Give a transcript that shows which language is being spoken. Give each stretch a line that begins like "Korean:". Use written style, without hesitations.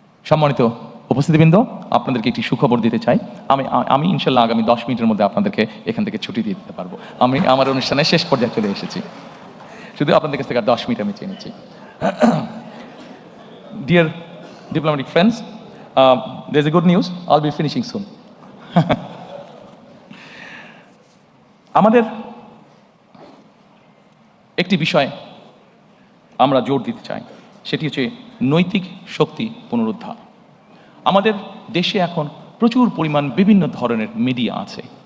Bangla: সম্মানিত উপস্থিতিবৃন্দ, আপনাদেরকে একটি সুখবর দিতে চাই। আমি ইনশাল্লাহ আগামী 10 মিনিটের মধ্যে আপনাদেরকে এখান থেকে ছুটি দিয়ে দিতে পারবো। আমি আমার অনুষ্ঠানের শেষ পর্যায়ে চলে এসেছি, শুধু আপনাদের কাছ থেকে 10 মিনিট আমি চেয়ে নিচ্ছি।
English: Dear diplomatic friends, there is a good news, I'll be finishing soon.
Bangla: আমাদের একটি বিষয় আমরা জোর দিতে চাই, সেটি হচ্ছে নৈতিক শক্তি পুনরুদ্ধার। আমাদের দেশে এখন প্রচুর পরিমাণ বিভিন্ন ধরনের মিডিয়া আছে।